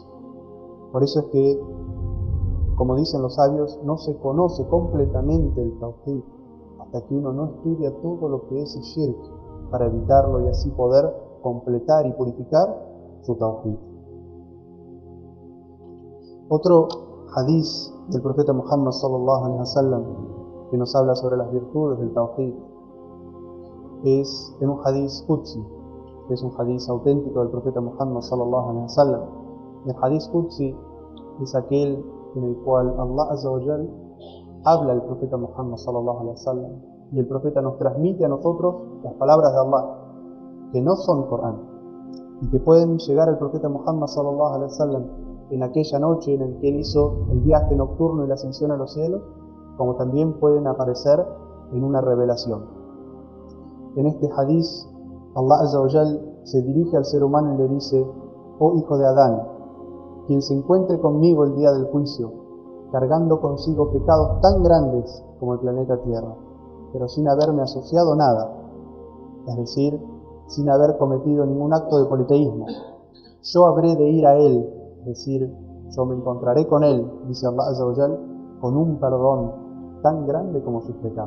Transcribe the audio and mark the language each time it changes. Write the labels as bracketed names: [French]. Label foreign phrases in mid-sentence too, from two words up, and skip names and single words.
[Spanish] Por eso es que, como dicen los sabios, no se conoce completamente el tawhid hasta que uno no estudia todo lo que es el shirk para evitarlo y así poder completar y purificar su tawhid. Otro hadith del profeta Muhammad [Arabic] صلى الله عليه وسلم [Spanish] que nos habla sobre las virtudes del tawhid es en un [Arabic] حديث قدسي, [Spanish] que es un hadith auténtico del profeta Muhammad [Arabic] صلى الله عليه وسلم. [Spanish] El [Arabic] حديث قدسي [Spanish] es aquel en el cual [Arabic] الله عز وجل [Spanish] habla al profeta Muhammad [Arabic] صلى الله عليه وسلم, [Spanish] y el profeta nos transmite a nosotros las palabras de Allah, que no son Corán, y que pueden llegar al profeta Muhammad [Arabic] صلى الله عليه وسلم [Spanish] en aquella noche en el que él hizo el viaje nocturno y la ascensión a los cielos, como también pueden aparecer en una revelación. En este hadith, [Arabic] الله عز وجل [Spanish] se dirige al ser humano y le dice: oh hijo de Adán, quien se encuentre conmigo el día del juicio, cargando consigo pecados tan grandes como el planeta Tierra, pero sin haberme asociado nada, es decir, sin haber cometido ningún acto de politeísmo, yo habré de ir a él, es decir, yo me encontraré con él, dice [Arabic] الله عز وجل, [Spanish] con un perdón tan grande como sus pecados.